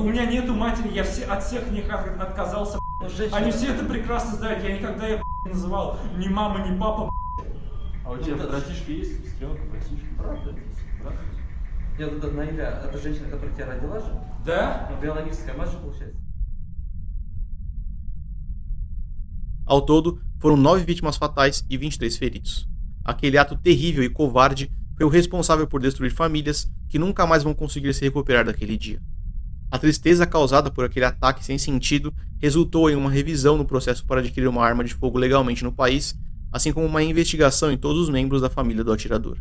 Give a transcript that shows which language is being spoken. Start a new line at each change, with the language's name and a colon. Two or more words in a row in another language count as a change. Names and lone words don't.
Russian: у меня нету матери, я от всех них отказался. Ну, женщина... Они все это прекрасно знают, я никогда их не называл ни мама, ни папа. А у тебя братишка есть? Сестренка, братишка? Правда? Правда? Я вот эта Наиля, это женщина, которая тебя родила же? Да? Ну, биологическая мать же получается.
Portuguese: Ao todo, foram 9 vítimas fatais e 23 feridos. Aquele ato terrível e covarde foi o responsável por destruir famílias que nunca mais vão conseguir se recuperar daquele dia. A tristeza causada por aquele ataque sem sentido resultou em uma revisão no processo para adquirir uma arma de fogo legalmente no país, assim como uma investigação em todos os membros da família do atirador.